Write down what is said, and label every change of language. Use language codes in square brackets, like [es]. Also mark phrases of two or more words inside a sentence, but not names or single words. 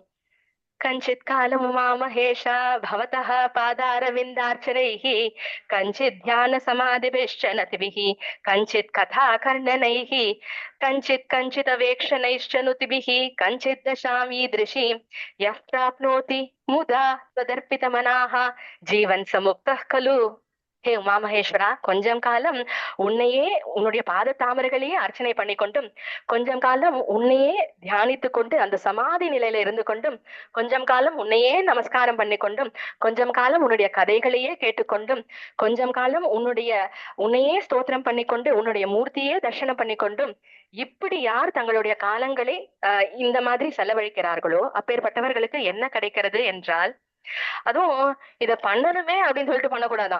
[sa] कञ्चित् कालम् उमामहेश भवतः पादारविन्दार्चनैः कञ्चित् ध्यान समाधिभिश्च नतिभिः कञ्चित् कथा कर्णनैः कञ्चित् कञ्चित् अवेक्षणैश्च नुतिभिः कञ्चित् दशाम् ईदृशि यः प्राप्नोति मुदा त्वदर्पितमनाः जीवन समुक्तः खलु. [ta] ஹே உமாமகேஸ்வரா, கொஞ்சம் காலம் உன்னையே உன்னுடைய பாத தாமரைகளையே அர்ச்சனை பண்ணி கொண்டும், கொஞ்சம் காலம் உன்னையே தியானித்து கொண்டு அந்த சமாதி நிலையில இருந்து கொண்டும், கொஞ்சம் காலம் உன்னையே நமஸ்காரம் பண்ணி கொண்டும், கொஞ்சம் காலம் உன்னுடைய கதைகளையே கேட்டுக்கொண்டும், கொஞ்சம் காலம் உன்னையே ஸ்தோத்திரம் பண்ணி கொண்டு உன்னுடைய மூர்த்தியே தர்சனம் பண்ணி கொண்டும், இப்படி யார் தங்களுடைய காலங்களை இந்த மாதிரி செலவழிக்கிறார்களோ அப்பேற்பட்டவர்களுக்கு என்ன கிடைக்கிறது என்றால், அதுவும் இத பண்ணணுமே அப்படின்னு சொல்லிட்டு பண்ணக்கூடாதான்.